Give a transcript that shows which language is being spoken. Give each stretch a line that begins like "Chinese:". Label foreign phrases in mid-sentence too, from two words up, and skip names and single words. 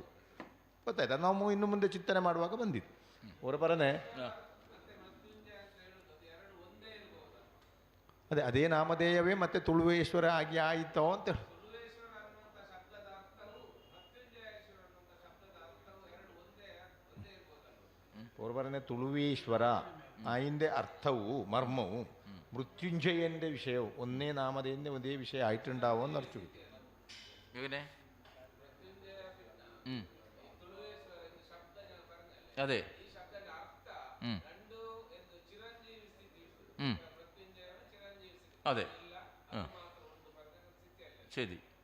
Kannada: ಗೊತ್ತಾಯ್ತಾ? ನಾವು ಇನ್ನು ಮುಂದೆ ಚಿಂತನೆ ಮಾಡುವಾಗ ಬಂದಿತ್ತು ಅವರ ಬರನೆ ಅದೇ ನಾಮಧೇಯವೇ ಮತ್ತೆ ತುಳುವೇಶ್ವರ ಆಗಿ ಆಯಿತೋ ಅಂತ ಅವರು ಬರನೆ ತುಳುವೇಶ್ವರ
Malayalam: അതിൻ്റെ അർത്ഥവും മർമ്മവും മൃത്യുഞ്ജയൻ്റെ വിഷയവും ഒന്നേ നാമതേൻ്റെ ഒരേ വിഷയം ആയിട്ടുണ്ടാവും എന്നർത്ഥം. അതെ, അതെ, ശരി.